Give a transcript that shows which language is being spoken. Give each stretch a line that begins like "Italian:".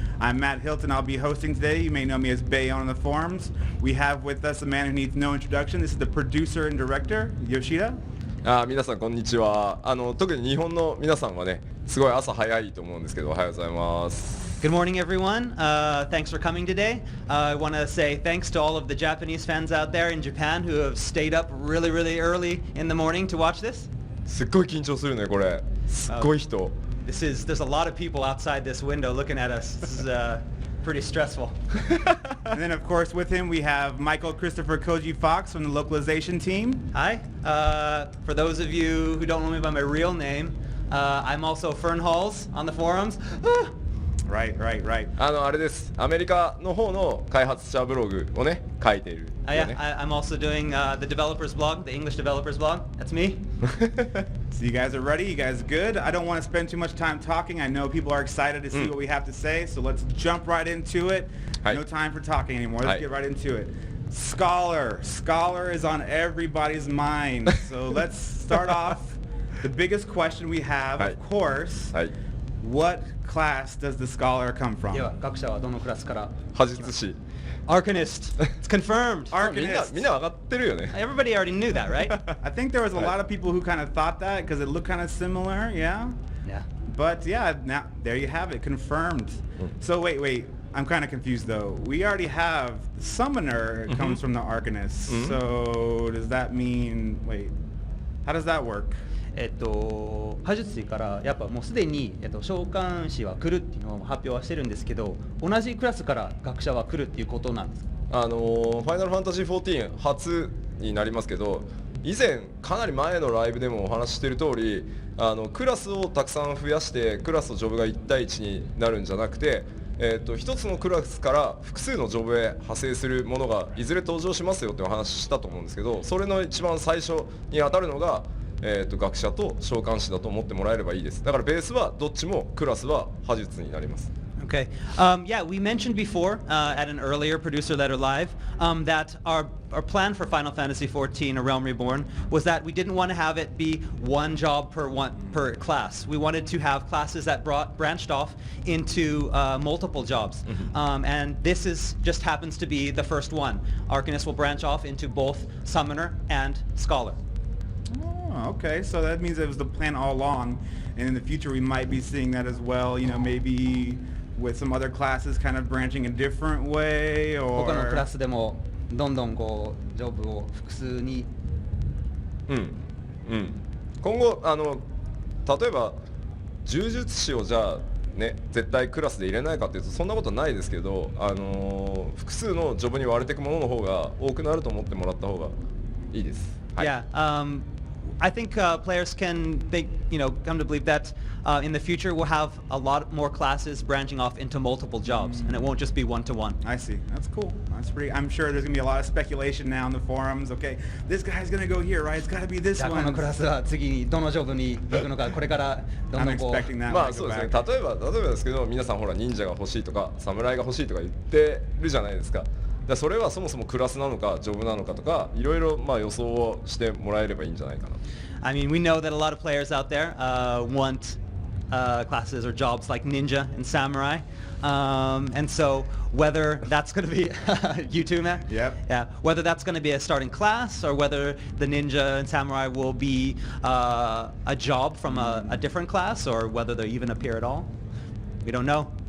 English: I'm Matt Hilton, I'll be hosting today. You may know me as Bayon on the forums. We have with us a man who needs no introduction. This is the producer and director, Yoshida.
Japanese: 皆さんこんにちは。特に日本の皆さんはね、すごい朝早いと思うんですけど、おはようございます。
English: Good morning, everyone. Thanks for coming today. I want to say thanks to all of the Japanese fans out there in Japan who have stayed up really, really early in the morning to watch this.
Japanese: すっごい緊張するね、これ。すっごい人。
English: There's a lot of people outside this window looking at us. This is pretty stressful. And then, of course, with him we have Michael Christopher Koji Fox from the localization team. Hi. For those of you who don't know me by my real name, I'm also Fern Halls on the forums. Right.
Japanese: あれです。アメリカの方の開発者ブログをね、書いている、
English: Yeah, I'm also doing the developers blog, the English developers blog. That's me. So you guys are ready? You guys good? I don't want to spend too much time talking. I know people are excited to see what we have to say, so let's jump right into it. No time for talking anymore. Let's get right into it. Scholar is on everybody's mind. So let's start off. The biggest question we have, of course, what class does the scholar come from?
Japanese: では、学者はどのクラスから？破術師。
English: Arcanist. It's confirmed. Arcanist.
Japanese: みんな分かってるよね。
English: Everybody already knew that, right? I think there was a lot of people who kind of thought that because it looked kind of similar, yeah? Yeah. But yeah, now there you have it, confirmed. So wait, I'm kind of confused though. We already have the summoner comes from the Arcanist. So does that mean, wait, how does that work?
Japanese: 破術師からやっぱもうすでに、召喚師は来るっていうのを発表はしてるんですけど、同じクラスから学者は来るっていうことなんですか？ファイナルファンタジー14初になりますけど、以前かなり前のライブでもお話ししている通り、クラスをたくさん増やしてクラスとジョブが1対1になるんじゃなくて、一つのクラスから複数のジョブへ派生するものがいずれ登場しますよってお話ししたと思うんですけど、それの一番最初に当たるのが学者と召喚師だと思ってもらえればいいです。だからベースはどっちもクラスは破術になります。
English: Okay. Yeah, we mentioned before at an earlier Producer Letter Live that our plan for Final Fantasy XIV, A Realm Reborn, was that we didn't want to have it be one job per class. We wanted to have classes that branched off into multiple jobs. And this just happens to be the first one. Arcanist will branch off into both Summoner and Scholar. Oh, okay, so that means it was the plan all along, and in the future we might be seeing that as well, you know, maybe with some other classes kind of branching a different way, or...
Japanese: 他のクラスでもどんどんこうジョブを複数に今後例えば柔術師をじゃあね絶対クラスで入れないかっていうとそんなことないですけど、複数のジョブに割れていくものの方が多くなると思ってもらった方がいいです。
English: Yeah, I think players can come to believe that in the future we'll have a lot more classes branching off into multiple jobs, and it won't just be one-to-one. I see. That's cool. That's pretty. I'm sure there's gonna be a lot of speculation now in the forums. Okay, this guy's gonna go here, right? It's gotta be this
Japanese: じゃあ
English: one.
Japanese: このクラスは次にどのジョブに行くのか、これからどん
English: I'm
Japanese: どんこう
English: expecting that.
Japanese: ま
English: when I
Japanese: あ
English: go
Japanese: そうですね。
English: back.
Japanese: 例えばですけど、皆さんほら忍者が欲しいとか侍が欲しいとか言ってるじゃないですか。だそれはそもそもクラスなのかジョブなのかとかいろいろまあ予想をしてもらえればいいんじゃないかな。
English: I mean, we know that a lot of players out there want classes or jobs like ninja and samurai. And so whether that's going to be you too, Matt? Yep. Yeah. Whether that's going to be a starting class or whether the ninja and samurai will be a job from a different class or whether they even appear at all, we don't know.